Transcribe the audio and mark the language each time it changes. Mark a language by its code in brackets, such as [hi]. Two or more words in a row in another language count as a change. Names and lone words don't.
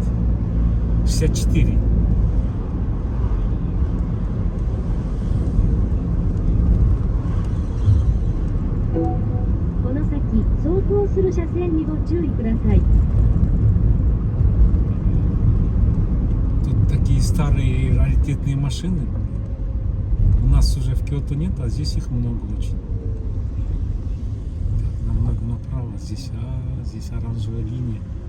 [ja] 64. この先走行する車線にご注意ください。 [ru] Тут такие старые раритетные машины. У нас уже в Киото нет, а здесь их много очень. Так, нам надо направо. Здесь оранжевая линия.